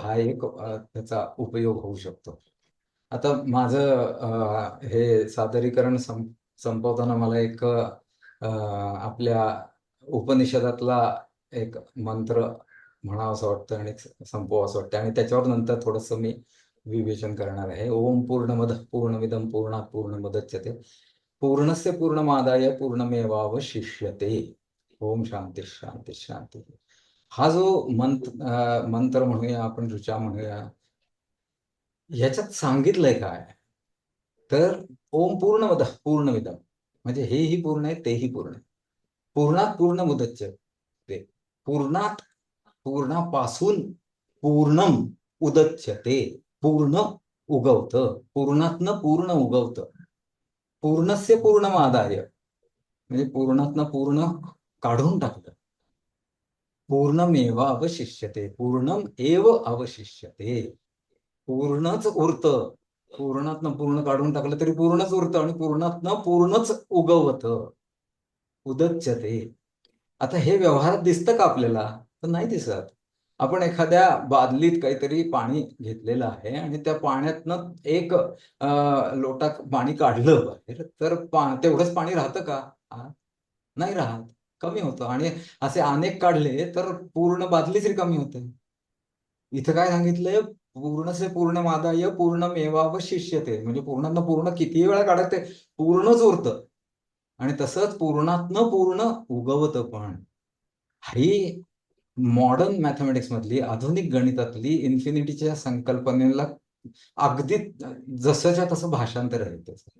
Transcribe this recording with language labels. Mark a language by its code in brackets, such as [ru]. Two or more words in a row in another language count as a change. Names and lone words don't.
[mr] हा एक त्याचा उपयोग होऊ शकतो. आता माझं हे सादरीकरण संपवताना मला एक आपल्या उपनिषदातला एक मंत्र म्हणावंसं वाटतं आणि संपवावंसं वाटतं आणि त्याच्यावर नंतर थोडंसं मी विवेचन करणार आहे. [sa] ओम पूर्णमदः पूर्णमिदं पूर्णात् पूर्णमुदच्यते पूर्णस्य पूर्णमादाय पूर्णमेवावशिष्यते. ओम शांती शांती शांती. [mr] हा जो मंत्र म्हणूया आपण, ऋचा म्हणूया, ह्याच्यात सांगितलंय काय, तर [sa] ओम पूर्णमदः पूर्णमिदं [mr] म्हणजे हेही पूर्ण आहे तेही पूर्ण आहे. [sa] पूर्णात पूर्ण मुदच्य ते, [mr] पूर्णात पूर्णापासून [sa] पूर्णम उदच्यते, [mr] पूर्ण उगवतं, पूर्णातनं पूर्ण उगवतं. [sa] पूर्णस्य पूर्णमादाय [mr] म्हणजे पूर्णातनं पूर्ण काढून टाकलं. [sa] पूर्णमेव अवशिष्यते, पूर्णम एव अवशिष्यते. [mr] पूर्णच उरतं. पूर्णातनं पूर्ण काढून टाकलं तरी पूर्णच उरतं आणि पूर्णातनं पूर्णच उगवतं, उदच्यते. आता हे व्यवहारात दिसतं का आपल्याला? तर नाही दिसत. आपण एखाद्या बादलीत काहीतरी पाणी घेतलेलं आहे आणि त्या पाण्यातनं एक लोटा पाणी काढलं बाहेर, तर तेवढंच पाणी राहतं का? नाही राहत, कमी होतं. आणि असे अनेक काढले तर पूर्ण बादलीच रिकामी होते. इथं काय सांगितलंय? [sa] पूर्णसे पूर्ण मादाय पूर्णमेवावशिष्यते, [mr] म्हणजे पूर्णातनं पूर्ण किती वेळा काढते, पूर्णच उरतं. आणि तसंच पूर्णातनं पूर्ण उगवतं पण. ही [en] modern mathematics [mr] मधली, आधुनिक गणितातली इन्फिनिटीच्या संकल्पनेला अगदी जसंच्या तसं भाषांतर आहे त्याचं.